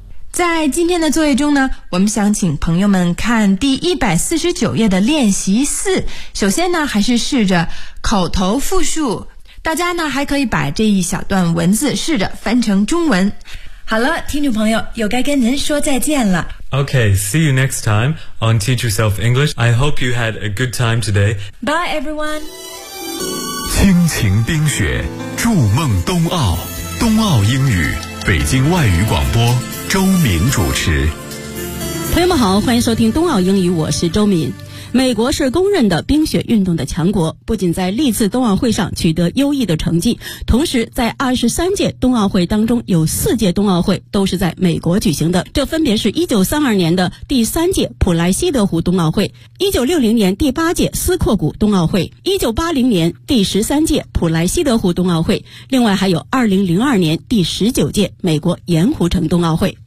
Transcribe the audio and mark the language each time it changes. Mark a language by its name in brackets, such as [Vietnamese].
[Chinese] 在今天的作业中呢，我们想请朋友们看第149页的练习四。首先呢，还是试着口头复述，大家呢还可以把这一小段文字试着翻成中文。好了，听众朋友，又该跟您说再见了。 [English] OK, see you next time on Teach Yourself English. I hope you had a good time today. Bye everyone. [Chinese] 亲情冰雪，筑梦冬奥，冬奥英语，北京外语广播周敏主持。朋友们好，欢迎收听冬奥英语，我是周敏。美国是公认的冰雪运动的强国，不仅在历次冬奥会上取得优异的成绩，同时在23届冬奥会当中有4届冬奥会都是在美国举行的，这分别是1932年的第3届普莱西德湖冬奥会，1960年第8届斯阔谷冬奥会，1980年第13届普莱西德湖冬奥会，另外还有2002年第19届美国盐湖城冬奥会。